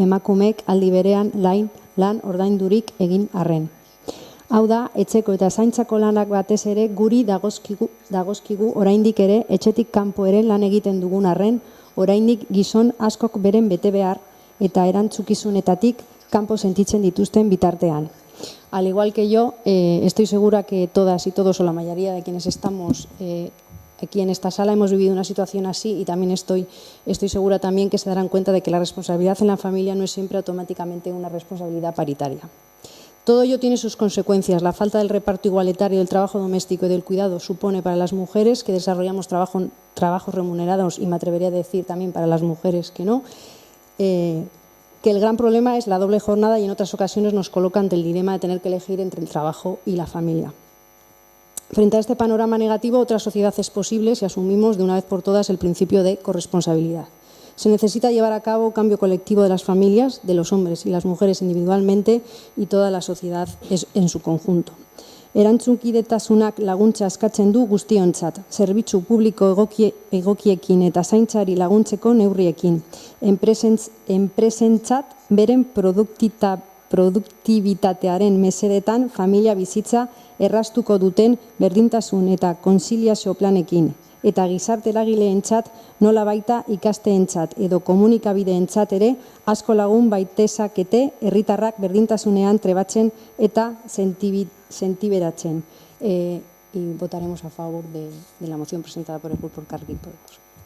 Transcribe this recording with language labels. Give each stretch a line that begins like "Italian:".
Basque: Emakumeek aldi berean lan ordaindurik egin arren. Hau da, etxeko eta zaintzako lanak batez ere guri dagozkigu oraindik ere etxetik kanpo ere lan egiten dugun arren, oraindik gizon askok beren betebehar eta erantzukizunetatik kanpo sentitzen dituzten bitartean.
Spanish: Al igual que yo, estoy segura que todas y todos, o la mayoría de quienes estamos aquí en esta sala, hemos vivido una situación así y también estoy segura también que se darán cuenta de que la responsabilidad en la familia no es siempre automáticamente una responsabilidad paritaria. Todo ello tiene sus consecuencias. La falta del reparto igualitario del trabajo doméstico y del cuidado supone para las mujeres que desarrollamos trabajos remunerados, y me atrevería a decir también para las mujeres que no, que el gran problema es la doble jornada y en otras ocasiones nos coloca ante el dilema de tener que elegir entre el trabajo y la familia. Frente a este panorama negativo, otra sociedad es posible si asumimos de una vez por todas el principio de corresponsabilidad. Se necesita llevar a cabo un cambio colectivo de las familias, de los hombres y las mujeres individualmente y toda la sociedad en su conjunto.
Basque: Erantzunkidetasunak laguntza eskatzen du guztiontzat, zerbitzu publiko egokiekin eta zaintzari laguntzeko neurriekin, enpresentzat beren produktibitatearen mesedetan familia bizitza erraztuko duten berdintasun eta konziliazio planekin, eta gizarte eragileentzat nola baita ikasteentzat edo komunikabideentzat ere asko lagun baitezakete herritarrak berdintasunean trebatzen eta sentiberatzen.
Spanish: Y votaremos a favor de la moción presentada por el Grupo Elkarrekin Podemos.